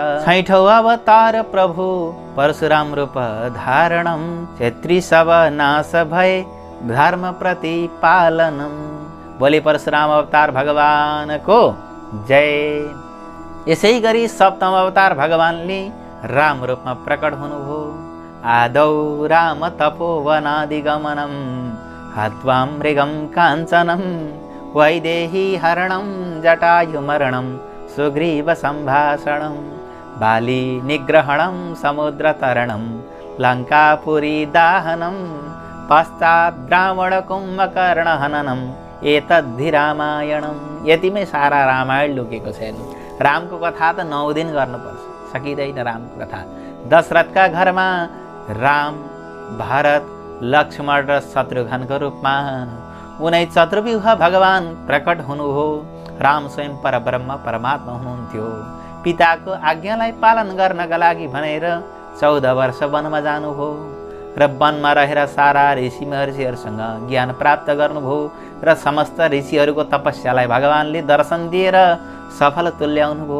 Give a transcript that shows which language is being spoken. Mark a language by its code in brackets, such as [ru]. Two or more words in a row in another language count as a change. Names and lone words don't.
[ne] 6ठौँ अवतार प्रभु परशुराम रूप धारणम, क्षेत्री सब नाश भए धर्म प्रतिपालनम। बोले परशुराम अवतार भगवानको जय। यसै गरी 7औं अवतार भगवानले राम रूपमा प्रकट हुनुभयो। [sa] आदौ राम तपोवनादिगमनम हत्वा मृगम काञ्चनम वैदेही हरणम जटायुमरणम सुग्रीव सम्भाषणम बाली निग्रहणम समुद्रतरणम लङ्कापुरी दाहनम पश्चात् ब्राह्मण कुम्भकर्ण हननम एतद्धि रामायणम। [ne] यतिमै सारा रामायण लुकेको छ। रामको कथा त 9 दिन गर्नुपर्छ, सकिँदैन रामको कथा। दशरथका घरमा राम, भरत, लक्ष्मण र शत्रुघ्नको रूपमा उनै चतुर्व्यूह भगवान प्रकट हुनुभयो। राम स्वयं परब्रह्म परमात्मा हुनुहुन्थ्यो। पिताको आज्ञालाई पालन गर्नका लागि भनेर 14 वर्ष वनमा जानुभयो र वनमा रहेर सारा ऋषि महर्षिहरूसँग ज्ञान प्राप्त गर्नुभयो र समस्त ऋषिहरूको तपस्यालाई भगवानले दर्शन दिएर सफल तुल्याउनुभयो।